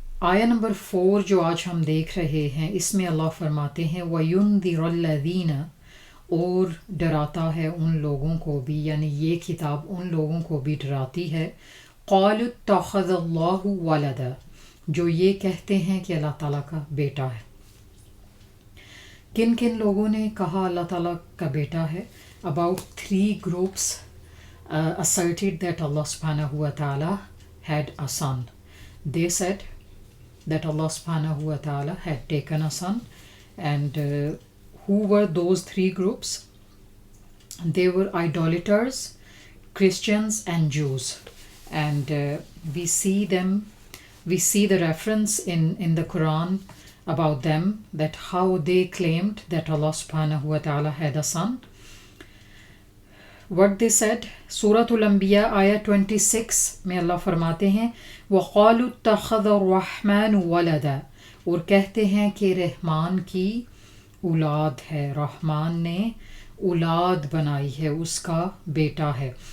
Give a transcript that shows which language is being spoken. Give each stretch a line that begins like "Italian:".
Urdu: آیا نمبر 4 جو آج ہم دیکھ رہے ہیں، اس میں اللہ فرماتے ہیں
Arabic: وَيُنذِرُ الَّذِينَ،
Urdu: اور ڈراتا ہے ان لوگوں کو بھی، یعنی یہ کتاب ان لوگوں کو بھی ڈراتی ہے.
Arabic: قَالُوا اتَّخَذَ اللَّهُ وَلَدًا،
Urdu: جو یہ کہتے ہیں کہ اللہ تعالیٰ کا بیٹا ہے. کن کن لوگوں نے کہا اللہ تعالیٰ کا بیٹا ہے؟
English: About 3 groups asserted that Allah subhanahu wa ta'ala had a son. They said that Allah subhanahu wa ta'ala had taken a son. And who were those 3 groups? They were idolaters, Christians and Jews. And we see the reference in the Quran about them, that how they claimed that Allah subhanahu wa ta'ala had a son. What they said,
Urdu: سورة الانبیاء آیا 26 میں اللہ فرماتے ہیں
Arabic: وَقَالُوا اتَّخَذَ الرَّحْمَنُ وَلَدًا،
Urdu: اور کہتے ہیں کہ رحمان کی اولاد ہے، رحمان نے اولاد بنائی ہے، اس کا بیٹا ہے.